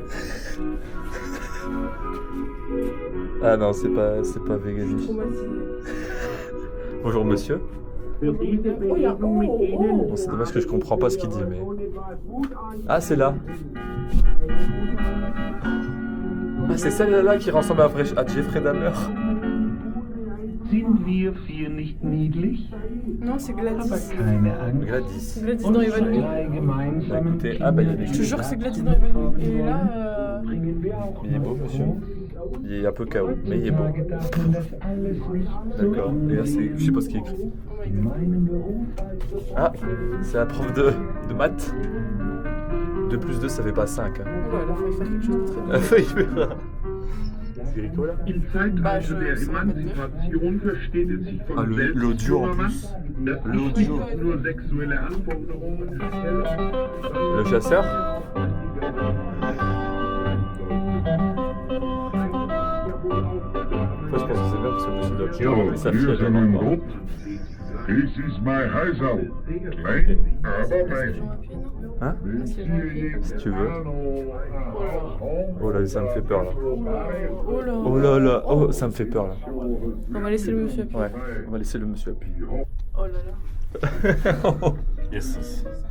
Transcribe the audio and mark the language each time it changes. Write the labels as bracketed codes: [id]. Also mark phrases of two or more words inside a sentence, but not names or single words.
[fr] Ah non, c'est pas véganique. Bonjour monsieur. Oh, il y a. Bon, c'est dommage que je comprends pas ce qu'il dit, mais. Ah, c'est là. Ah, c'est celle-là qui ressemble à Jeffrey Dahmer. [de] Sind wir vier nicht niedlich? [fr] Non, c'est Gladys. [de] Keine Angst. [fr] Gladys. Gladys dans Evanouie. [de] Drei gemeinsamen [fr] Écoutez, ah bah il y a des Je te jure que c'est Gladys dans Evanouie. Et là, [de] bringen wir auch [fr] Il est beau, monsieur. Il est un peu KO, mais il est beau. [de] gedacht, dass alles nicht [fr] D'accord. Et là, c'est. Je sais pas ce qu'il écrit. [de] in meinem Beruf [fr] Ah, c'est la prof de maths. 2 plus 2, ça fait pas 5. Hein. oula, là, faut y faire quelque chose de très bien. Il verra. C'est rigolo là. [de] Im Zeitalter der Emanzipation versteht es sich von Ah, selbst, [fr] l'audio en [de] junger Mann, [fr] plus. [de] dass [fr] L'audio. [de] nicht nur sexuelle Anforderungen stellen. [fr] Le chasseur. Moi, je pense que c'est bien parce que monsieur doit [de] Ja, [fr] sa fille, [de] wir [fr] elle [de] sind [fr] doit [de] ein [fr] avoir. [de] Grupp. Dies ist mein Häusl. Klein, aber mein. [fr] Hein? Si tu veux. Oh là, ça me fait peur là. Oh là. Oh là là, oh, ça me fait peur là. On va laisser le monsieur appuyer. Ouais, on va laisser le monsieur appuyer. Oh là là. Yes.